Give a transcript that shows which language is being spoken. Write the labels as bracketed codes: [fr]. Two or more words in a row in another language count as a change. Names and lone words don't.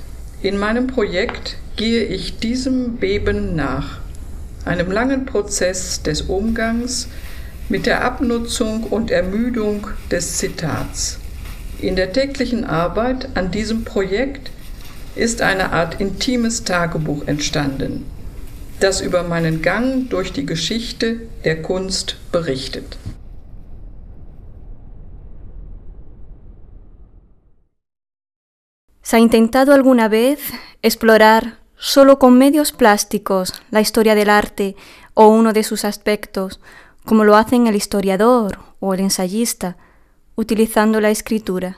[de] In meinem Projekt gehe ich diesem Beben nach, einem langen Prozess des Umgangs mit der Abnutzung und Ermüdung des Zitats. In der täglichen Arbeit an diesem Projekt ist eine Art intimes Tagebuch entstanden, das über meinen Gang durch die Geschichte der Kunst berichtet. [es] ¿Se ha intentado alguna vez explorar solo con medios plásticos la historia del arte o uno de sus aspectos, como lo hacen el historiador o el ensayista, utilizando la escritura?